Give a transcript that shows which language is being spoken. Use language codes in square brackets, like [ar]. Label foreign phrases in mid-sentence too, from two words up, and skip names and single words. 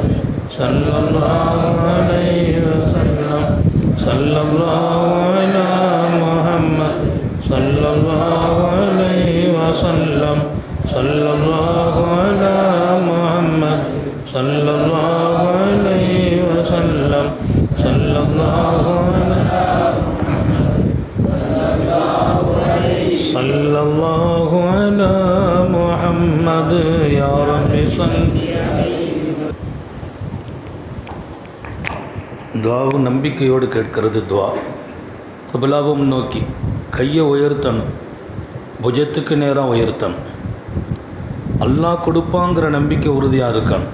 [ar] صلى الله عليه وسلم صلى الله على محمد صلى الله عليه وسلم صلى الله على محمد صلى الله عليه وسلم صلى الله على محمد يا رب صل. [ta] துவாவும் நம்பிக்கையோடு கேட்கிறது. துவா கிபிலாவும் நோக்கி கையை உயர்த்தணும், புஜத்துக்கு நேரம் உயர்த்தணும். அல்லாஹ் கொடுப்பாங்கிற நம்பிக்கை உறுதியாக இருக்கணும்.